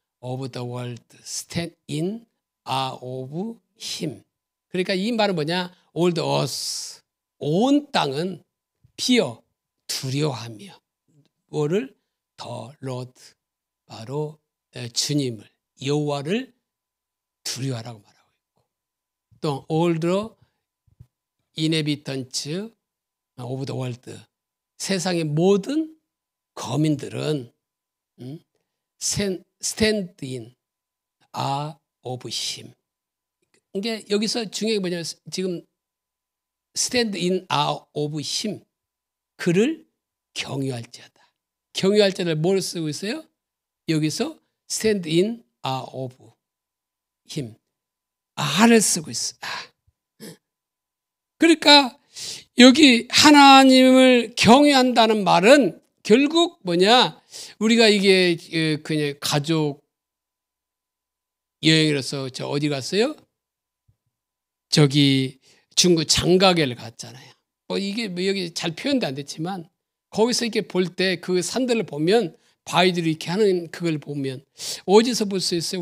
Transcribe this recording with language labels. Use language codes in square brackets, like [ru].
[en] of the world stand in awe of him. [ko] 그러니까 이 말은 뭐냐? [en] all the earth, [ko] 온 땅은 fear, 두려워하며 뭐를? [en] the Lord, [ko] 바로 주님을, 여호와를 두려워하라고 말하고 있고, 또 [en] all the inhabitants of the world, [ko] 세상의 모든 거민들은 [en] stand in awe of him. [ko] 이게 여기서 중요한 게 뭐냐면 지금 [en] stand in awe of him, [ko] 그를 경유할지어다. 경유할지어다를 뭘 쓰고 있어요? 여기서 [en] stand in awe of him, [ko] 아를 쓰고 있어. 그러니까 여기 하나님을 경외한다는 말은 결국 뭐냐? 우리가 이게 그냥 가족 여행으로서 저 어디 갔어요? 저기 중국 장가게를 갔잖아요. 뭐 이게 뭐 여기 잘 표현도 안 됐지만 거기서 이렇게 볼 때 그 산들을 보면 바위들이 이렇게 하는 그걸 보면 어디서 볼 수 있어요?